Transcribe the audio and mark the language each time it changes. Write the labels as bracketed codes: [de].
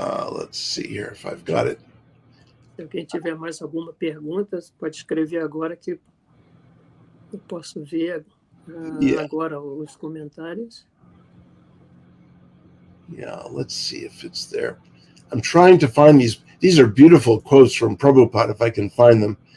[en] Let's see here if I've got it. [pt] Se alguém tiver mais alguma pergunta, pode escrever agora que eu posso ver agora os comentários. [en] Yeah, let's see if it's there. I'm trying to find these. These are beautiful quotes from Prabhupada, if I can find them.